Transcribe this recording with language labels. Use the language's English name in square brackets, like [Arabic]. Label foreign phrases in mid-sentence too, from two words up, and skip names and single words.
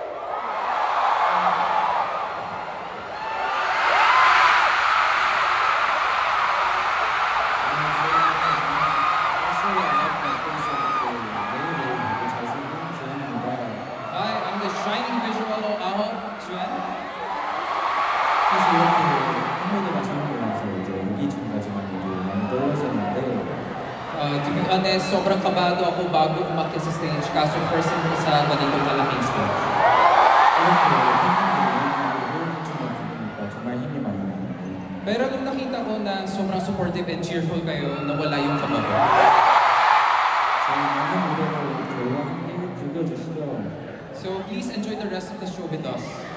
[English] Hi, I'm the shining visual of Aho, Juan. [Korean] 사실 이렇게 팬분들과 처음 보면서 이제 여기 중까지만 해도 많이 떨렸었는데 [English] To be honest, [Filipino] sobrang kabado ako bago umakyat sa stage. Kaso [English] first time [Filipino] ko sa ganitong malaking stage. [Korean] 이렇게 팬분들이 호응해주는 기분이니까 정말 힘이 많이 나요. [Filipino] Pero nung nakita ko na sobrang [English] supportive and cheerful [Filipino] kayo, nawala yung kaba ko. [Korean] 저희 많은 무대를 저희와 함께 즐겨주시죠. [English] So please enjoy the rest of the show with us.